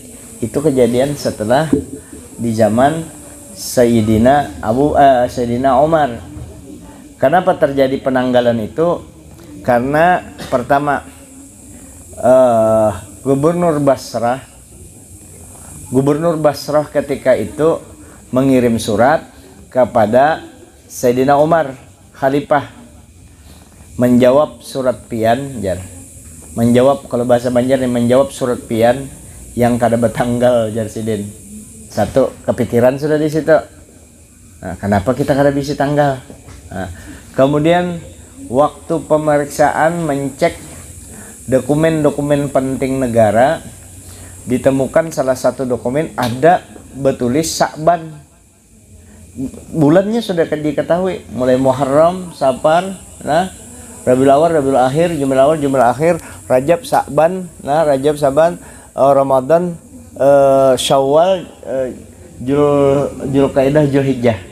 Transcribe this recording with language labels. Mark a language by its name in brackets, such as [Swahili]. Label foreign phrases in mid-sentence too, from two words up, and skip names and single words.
[Indonesian] Itu kejadian setelah di zaman Sayyidina Umar. Kenapa terjadi penanggalan itu? Karena pertama Gubernur Basrah ketika itu mengirim surat kepada Sayyidina Umar, [Banjar] Khalifah, menjawab surat pian, menjawab, kalau bahasa Banjar menjawab surat pian yang kada bertanggal, jar sidin. [Indonesian] Satu, kepikiran sudah di situ. Nah, kenapa kita kada bisa tanggal? Nah, kemudian waktu pemeriksaan mencek dokumen-dokumen penting negara, ditemukan salah satu dokumen ada bertulis Sya'ban. Bulannya sudah diketahui, mulai Muharram, Safar, nah, Rabiul Awal, Rabiul Akhir, Jumadil Awal, Jumadil Akhir, Rajab, Sya'ban, nah, Rajab, Sya'ban, Ramadan, Syawal, Zulqa'dah, Zulhijjah.